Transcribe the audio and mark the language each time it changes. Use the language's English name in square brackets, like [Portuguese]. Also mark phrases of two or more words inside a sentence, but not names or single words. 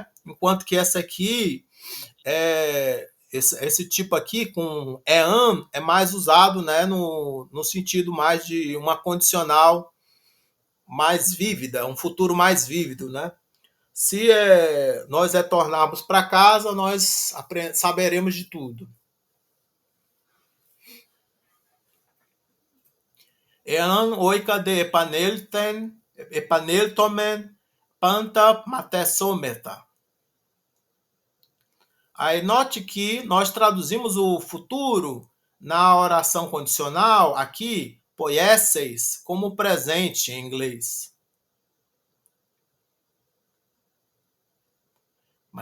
[Portuguese] Enquanto que essa aqui esse tipo aqui com ean é mais usado, né, no sentido mais de uma condicional mais vívida, um futuro mais vívido, né? Se nós retornarmos para casa, nós saberemos de tudo. [Greek] ἐὰν οἴκαδε ἐπανέλθωμεν, πάντα μαθησόμεθα. [Portuguese] Aí note que nós traduzimos o futuro na oração condicional aqui, poieses, como presente em inglês.